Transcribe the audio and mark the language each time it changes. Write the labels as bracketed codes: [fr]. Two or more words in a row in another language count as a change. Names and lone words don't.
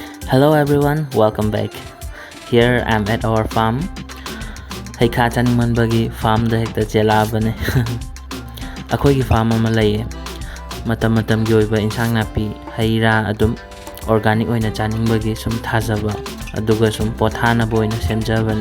[en] Hello everyone, welcome back. Here I'm at our farm. [mni] Heikha chaningmanbagi farm da hekta chelabane. Akhoi farm ama laye. Matam gi oiba insang napi haira adum organic oina chaningbagi sum thajaba aduga sum pothana boina semjabane.